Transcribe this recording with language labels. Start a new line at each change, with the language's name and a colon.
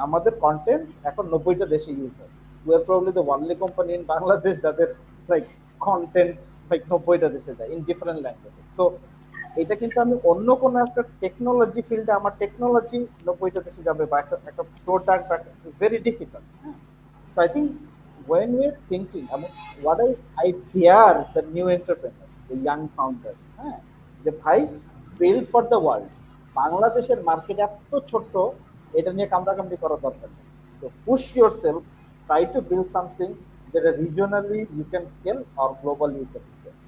Bangla: আমাদের কন্টেন্ট এখন 90টা দেশে ইউজ হয়।
English: we are probably the only company in Bangladesh
Bangla: যাদের লাইক কন্টেন্ট লাইক 90টা দেশে যায়
English: In different languages.
Bangla: তো এটা কিন্তু আমি অন্য কোনো একটা টেকনোলজি ফিল্ডে আমার টেকনোলজি 90টা দেশে যাবে বা একটা প্রোডাক্ট বা very difficult.
English: so I think when we're thinking, I mean, what I dare the new entrepreneurs, the young founders, হ্যাঁ,
Bangla: যে ভাই
English: build for the world.
Bangla: বাংলাদেশের মার্কেট এত ছোট, এটা নিয়ে কামড়াকামড়ি করার দরকার নেই।
English: তো push yourself, try to build something যেটা regionally you can scale or globally you can scale।